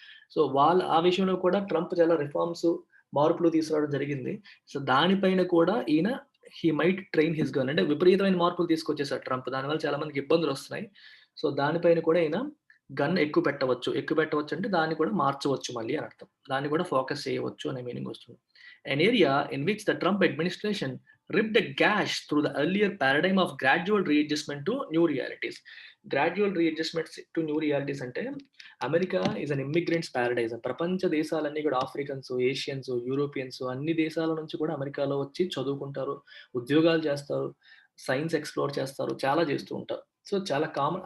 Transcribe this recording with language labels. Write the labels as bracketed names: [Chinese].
[Telugu] So, ఆ విషయంలో కూడా ట్రంప్ చాలా రిఫార్మ్స్, మార్పులు తీసుకురావడం జరిగింది. సో, దానిపైన కూడా ఈయన [English] He might train his gun. [Telugu] అంటే విపరీతమైన మార్పులు తీసుకొచ్చేసాడు ట్రంప్. దానివల్ల చాలా మందికి ఇబ్బందులొస్తున్నాయి. సో, దానిపైన కూడా ఈయన గన్ ఎక్కువ పెట్టవచ్చు. ఎక్కువ పెట్టవచ్చు అంటే దాన్ని కూడా మార్చవచ్చు మళ్ళీ అని అర్థం. దాన్ని కూడా ఫోకస్ చేయవచ్చు అనే మీనింగ్ వస్తుంది. [English] An area in which the Trump administration ripped a gash through the earlier paradigm of gradual readjustment to new realities. Gradual readjustments to new realities అంటే America is an immigrants paradise. [Telugu] ప్రపంచ దేశాలన్నీ కూడా Africans, Asians, Europeans అన్ని దేశాల నుంచి కూడా అమెరికాలో వచ్చి చదువుకుంటారు, ఉద్యోగాలు చేస్తారు, సైన్స్ ఎక్స్‌ప్లోర్ చేస్తారు, చాలా చేస్తూ ఉంటారు. సో, చాలా కామన్.